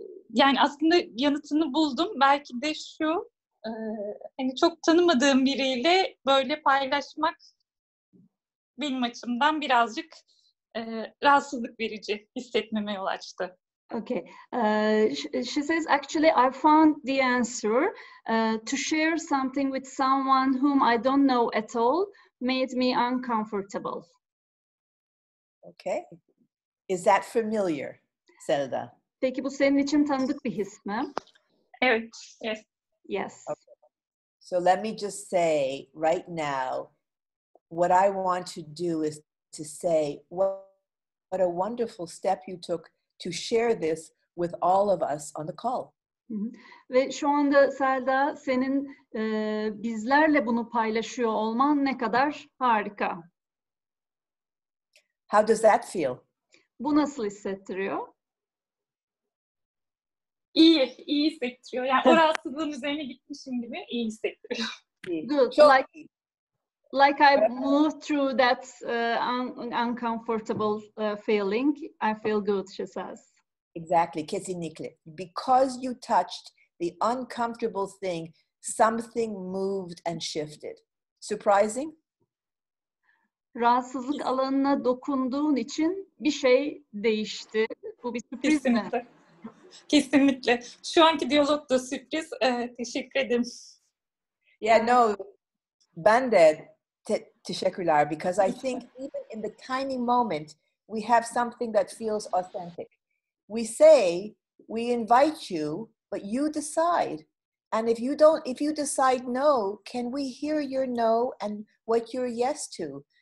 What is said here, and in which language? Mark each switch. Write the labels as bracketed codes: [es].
[tr] Yani aslında yanıtını buldum. Belki de şu, hani çok tanımadığım biriyle böyle paylaşmak benim açımdan birazcık rahatsızlık verici hissetmeme yol açtı. [en] Okay. She says, actually, I found the answer. To share something with someone whom I don't know at all made me uncomfortable. Okay. Is that familiar, Selda? [tr] Peki bu senin için tanıdık bir his mi? Evet. [en] Yes. Yes. Okay. So let me just say right now, what I want to do is to say what a wonderful step you took to share this with all of us on the call. [tr] Ve şu anda Selda, senin bizlerle bunu paylaşıyor olman ne kadar harika. [en] How does that feel? [tr] Bu nasıl hissettiriyor? İyi hissettiriyor. Yani o rahatsızlığın üzerine gitmişim gibi iyi hissettiriyor. [en] Good. Like I moved through that uncomfortable feeling, I feel good, she says. Exactly, [tr] kesinlikle. [en] Because you touched the uncomfortable thing, something moved and shifted. Surprising? [tr] Rahatsızlık alanına dokunduğun için bir şey değişti. Bu bir sürpriz mi? Kesinlikle. Şu anki diyalog da sürpriz. Teşekkür ederim. [en] Yeah, no, [tr] ben de teşekkürler, [en] because I think even in the tiny moment, we have something that feels authentic. We say, we invite you, but you decide. And if you decide no, can we hear your no and what your yes to?